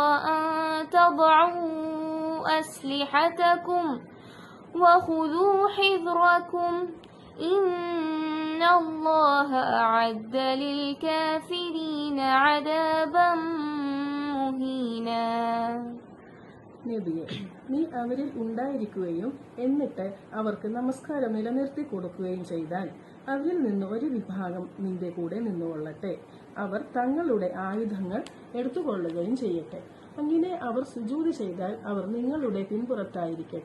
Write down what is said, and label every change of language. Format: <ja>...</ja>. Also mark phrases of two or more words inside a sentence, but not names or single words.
<ar>أن تضعوا أسلحتكم وخذوا حذركم إن الله أعد للكافرين عذابا مهينا.</ar> <ml>നബിയെ, നീ അവരിൽ ഉണ്ടായിരിക്കുകയും എന്നിട്ട് അവർക്ക് നമസ്കാരം നിലനിർത്തി കൊടുക്കുകയും ചെയ്താൽ അവരിൽ നിന്ന് ഒരു വിഭാഗം നിന്റെ കൂടെ നിന്നുകൊള്ളട്ടെ. അവർ തങ്ങളുടെ ആയുധങ്ങൾ എടുത്തുകൊള്ളുകയും ചെയ്യട്ടെ. അങ്ങനെ അവർ സുജൂദ് ചെയ്താൽ അവർ നിങ്ങളുടെ പിൻപുറത്തായിരിക്കട്ടെ.</ml>